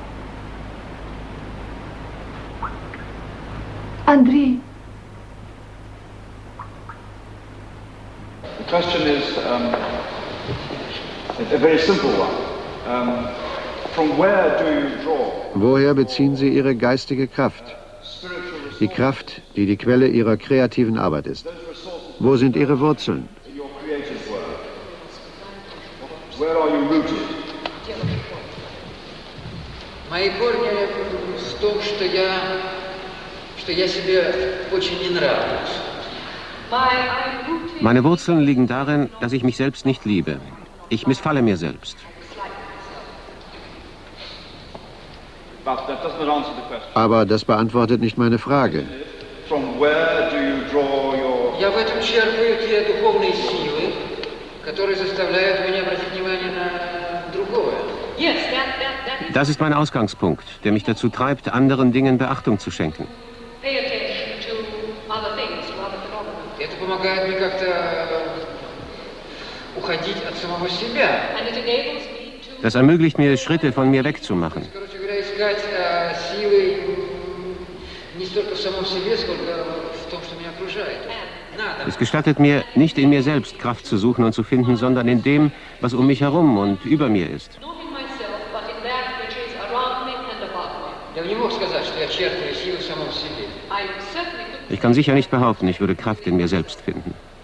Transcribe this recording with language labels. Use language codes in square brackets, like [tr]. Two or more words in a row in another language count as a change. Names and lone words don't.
[en] Andrei, The question is a very simple one. From where do you draw? [de] Woher beziehen Sie Ihre geistige Kraft? Die Kraft, die die Quelle Ihrer kreativen Arbeit ist. Wo sind Ihre Wurzeln? [en] Your creative work. Where are you rooted? [ru] Мои корни в том, что я себе очень не нравлюсь. [de] Meine Wurzeln liegen darin, dass ich mich selbst nicht liebe. Ich missfalle mir selbst. Aber das beantwortet nicht meine Frage. [ru] Я в этом черпаю те духовные силы, которые заставляют меня обратить внимание на другое. [de] Das ist mein Ausgangspunkt, der mich dazu treibt, anderen Dingen Beachtung zu schenken. [ru] Это помогает мне как-то уходить от самого себя. [de] Das ermöglicht mir, Schritte von mir wegzumachen. [ru] Короче говоря, искать силы не столько в самом себе, сколько в том, что меня окружает. [de] Es gestattet mir, nicht in mir selbst Kraft zu suchen und zu finden, sondern in dem, was um mich herum und über mir ist. Ich kann sicher nicht behaupten, ich würde Kraft in mir selbst finden.